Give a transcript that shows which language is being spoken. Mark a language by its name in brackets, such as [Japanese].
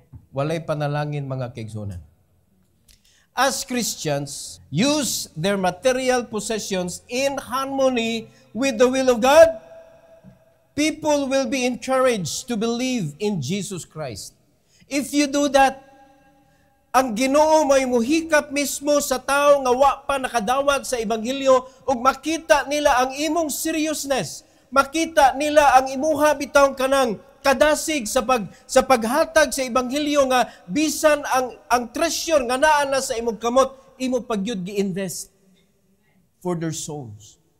[Cebuano] walay panalangin mga kaigsunan. [English] As Christians, use their material possessions in harmony with the will of God, people will be encouraged to believe in Jesus Christ. If you do that, [Cebuano] ang Ginoo may muhikap mismo sa tao nga wa pa nakadawat sa Ebanghelyo ug makita nila ang imong seriousness, makita nila ang imuha bitaw kanang kadasig sa paghatag sa Ebanghelyo nga bisan ang treasure nga naa na sa imong kamot, imo pagyud gi-invest [English] for their souls.